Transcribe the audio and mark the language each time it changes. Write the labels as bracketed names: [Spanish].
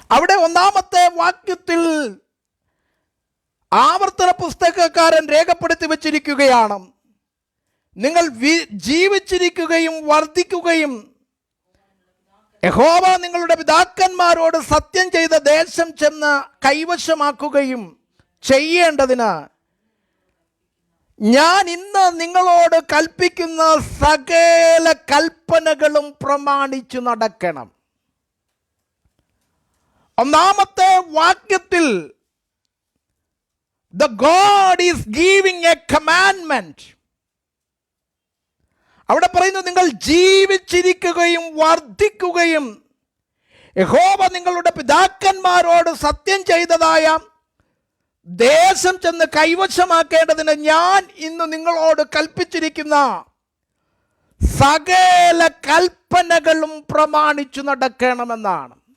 [Malayalam] അവിടെ 1-ാമത്തെ വാക്യത്തിൽ ആവർത്തന പുസ്തകക്കാരൻ രേഖപ്പെടുത്തി വച്ചിരിക്കുകയാണ്, നിങ്ങൾ ജീവിച്ചിരിക്കുകയും വർദ്ധിക്കുകയും യഹോവ നിങ്ങളുടെ പിതാക്കന്മാരോട് സത്യം ചെയ്ത ദേശം ചെന്ന് കൈവശമാക്കുകയും ചെയ്യേണ്ടതിന് ഞാൻ ഇന്ന് നിങ്ങളോട് കൽപ്പിക്കുന്ന സകല കൽപ്പനകളും പ്രമാണിച്ചു നടക്കണം. 1-ാമത്തെ വാക്യത്തിൽ [English] the God is giving a commandment. [Malayalam] അവിടെ പറയുന്നു, നിങ്ങൾ ജീവിച്ചിരിക്കുകയും വർദ്ധിക്കുകയും യഹോവ നിങ്ങളുടെ പിതാക്കന്മാരോട് സത്യം ചെയ്തതായ ദേശം ചെന്ന് കൈവശമാക്കേണ്ടതിന് ഞാൻ ഇന്ന് നിങ്ങളോട് കൽപ്പിച്ചിരിക്കുന്ന സകല കൽപ്പനകളും പ്രമാണിച്ചു നടക്കണമെന്നാണ്.